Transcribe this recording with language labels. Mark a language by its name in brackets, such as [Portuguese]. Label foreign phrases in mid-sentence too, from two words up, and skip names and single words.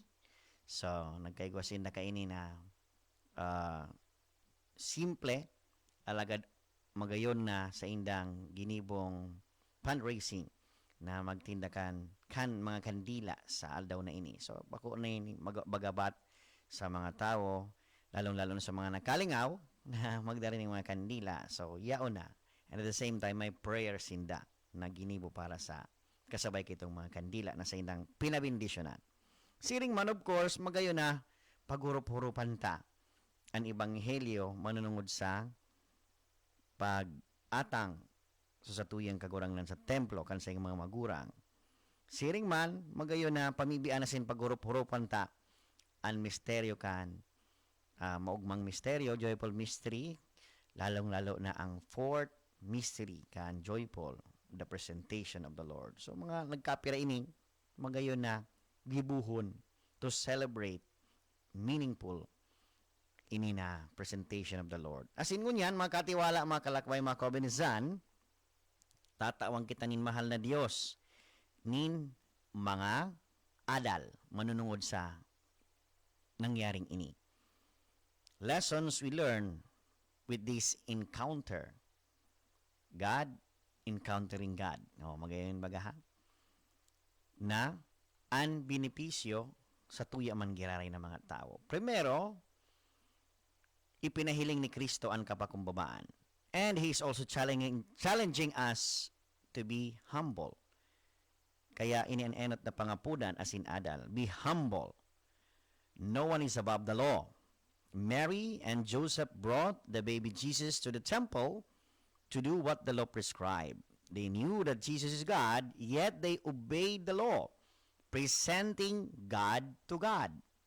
[Bikol] So, nagkaigwasin na kaini na simple, alagad magayon na sa indang ginibong fundraising na magtindakan mga kandila sa aldaw na ini. So, bako na ini bagabat sa mga tao, lalong-lalo na sa mga nakalingaw na magdari ng mga kandila. So, yaon na. [English] And at the same time, [Bikol] may prayer sinda na ginibo para sa kasabay kitong mga kandila na sa indang pinabindisyonan. Siring man, [English] of course, [Bikol] magayon na paghurup-hurupan ta ang ebanghelyo manunungod sa pag-atang sa satuyang kagurangnan sa templo kan sa mga magurang. Siring man, magayon na pamibian na sin paghurup-hurupan ta ang misteryo kan maugmang misteryo, [English] joyful mystery, [Bikol] lalong-lalo na ang fourth mystery kan joyful, [English] the presentation of the Lord. [Bikol] So, mga nagkapira ini, magayon na gibuhon [English] to celebrate meaningful [Bikol] ini na [English] presentation of the Lord. As in [Bikol] ngunyan, mga katiwala, mga kalakbay, mga kabinizan, tatawang kita nin mahal na Diyos, nin mga adal, manunungod sa nangyaring ini. [English] Lessons we learn with this encounter. God encountering God. [Bikol] Magayon baga ha? Na ang binipisyo sa tuya man giraray ng mga tao. Primero, ipinahiling ni Kristo ang kapakumbabaan. [English] And He's also challenging us to be humble. [Bikol] Kaya inianenot na pangapudan [English] as in [Bikol] adal, [English] be humble. No one is above the law. Mary and Joseph brought the baby Jesus to the temple to do what the law prescribed. They knew that Jesus is God, yet they obeyed the law, presenting God to God.